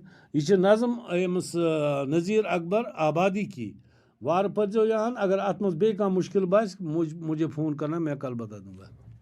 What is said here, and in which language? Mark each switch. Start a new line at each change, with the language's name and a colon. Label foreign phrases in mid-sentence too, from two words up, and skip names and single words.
Kashmiri: یہ چھِ نظم أمِس نذیٖر اکبر آبادی کی. وارٕ پٔرزیو یہِ ہن. اگر اتھ منٛز بیٚیہِ کانٛہہ مُشکل باسہِ
Urdu: مجھے فون کرنا میں کل بتا دوں گا.